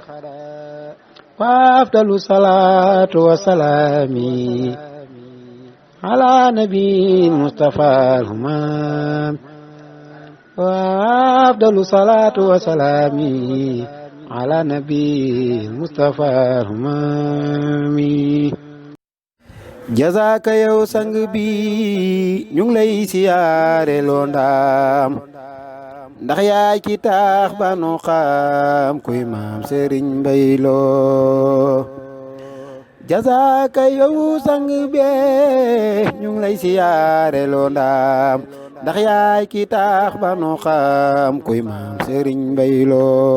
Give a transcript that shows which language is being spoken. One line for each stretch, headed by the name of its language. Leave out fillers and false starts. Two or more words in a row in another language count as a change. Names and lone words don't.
Arabic: وأفضل الصلاة والسلام على نبي المصطفى الهمام. وأفضل الصلاة والسلام على نبي المصطفى الهمام.
Wolof: jazaaka yow sang bi ñu ngi lay siyaare loo ndaam ndax yaay ki taax ba nu xam kuy maam Sëriñ Mbay Lo. jazaaka yow sang bi ñu ngi lay siyaare loo ndaam ndax yaay ki taax ba nu xam kuy maam Sëriñ Mbay Lo.